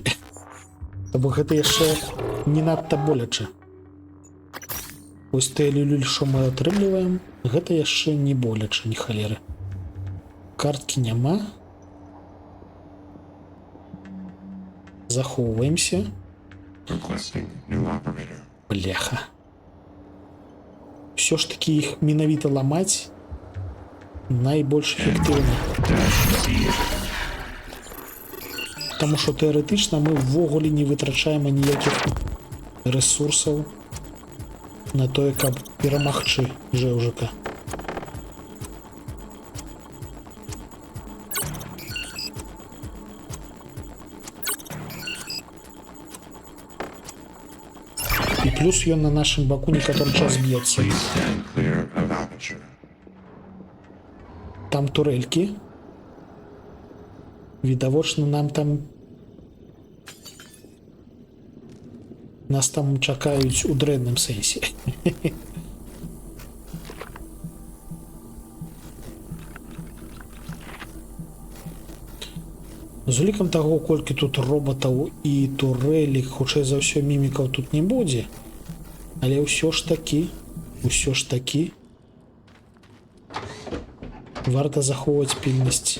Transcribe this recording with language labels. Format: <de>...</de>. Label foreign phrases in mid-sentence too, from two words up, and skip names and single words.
<be>Бо гэта яшчэ не надта боляча. Вось тыя люлюль, што мы атрымліваем, гэта яшчэ не боляча, ні халеры. Карткі няма. Захоўваемся.</be> <en>Requesting new operator.</en> <be>Бляха. Все ж таки іх менавіта ламаць найбольш эфектыўна. Таму што тэарэтычна мы ўвогуле не вытрачаем ніякіх ресурсаў на тое, каб перамагчы жэўжыка. І плюс ён на нашым баку некаторы час б'ецца.</be> <en>Please stand clear of aperture.</en> <be>Там турелькі. Відавочна, нас там чакаюць у дрэнным сэнсе. З улікам таго, колькі тут роботаў і турэлі, хутчэй за ўсё мімікаў тут не будзе, але ўсё ж такі варта захоўваць пільнасць.</be>